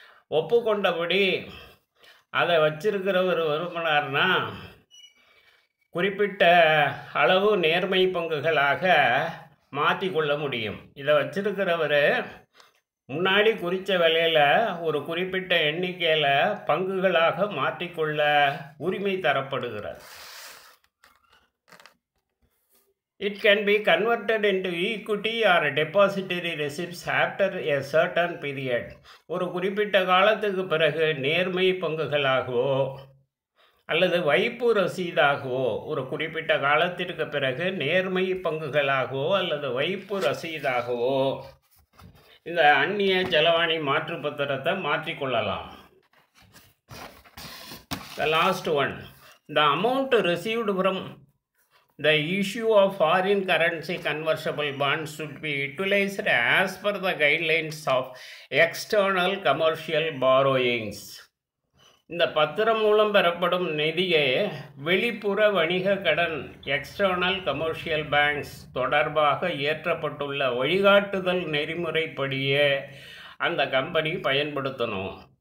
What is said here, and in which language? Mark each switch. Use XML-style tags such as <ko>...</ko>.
<ta>ஒப்புக்கொண்டபடி அதை வச்சிருக்கிறவர் விரும்பினார்னா குறிப்பிட்ட அளவு நேர்மை பங்குகளாக மாற்றிக்கொள்ள முடியும். இதை வச்சிருக்கிறவர் முன்னாடி குறித்த விலையில் ஒரு குறிப்பிட்ட எண்ணிக்கையில் பங்குகளாக மாற்றிக்கொள்ள உரிமை தரப்படுகிறது.</ta> <en>It can be converted into equity or depository receipts after a certain period.</en> <ta>ஒரு குறிப்பிட்ட காலத்துக்கு பிறகு நேர்மை பங்குகளாகவோ அல்லது வைப்பு ரசீதாகவோ, ஒரு குறிப்பிட்ட காலத்திற்கு பிறகு நேர்மை பங்குகளாகவோ அல்லது வைப்பு ரசீதாகவோ இந்த அந்நிய செலாவணி மாற்று பத்திரத்தை மாற்றிக்கொள்ளலாம்.</ta> <en>The last one, the amount received from the issue of foreign currency convertible bonds should be utilized as per the guidelines of external commercial borrowings.</en> <ta>இந்த பத்திரம் மூலம் பெறப்படும் நிதியை வெளிப்புற வணிக கடன்</ta> <en>external commercial banks</en> <ta>தொடர்பாக ஏற்றப்பட்டுள்ள வழிகாட்டுதல் நெறிமுறைப்படியே அந்த கம்பெனி பயன்படுத்தணும்.</ta>